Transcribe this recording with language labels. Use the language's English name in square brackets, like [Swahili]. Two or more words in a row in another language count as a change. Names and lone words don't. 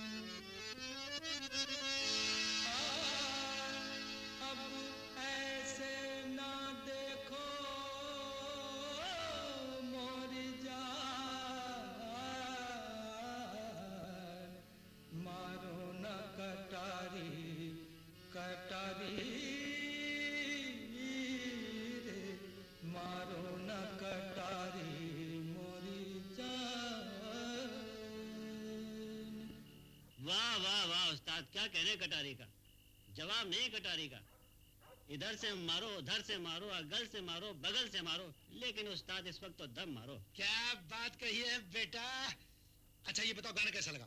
[Hindi] अब ऐसे ना देखो मोरी जान, मारो न कटारी कटारी रे, मारो न कटारी मोरी जान। वाह वाह वाह उस्ताद, क्या कहने कटारी का, जवाब नहीं कटारी का। इधर से मारो, उधर से मारो, अगल से मारो, बगल से मारो, लेकिन उस्ताद इस वक्त तो दम मारो। क्या बात कही है बेटा। अच्छा ये बताओ, गाना कैसा लगा?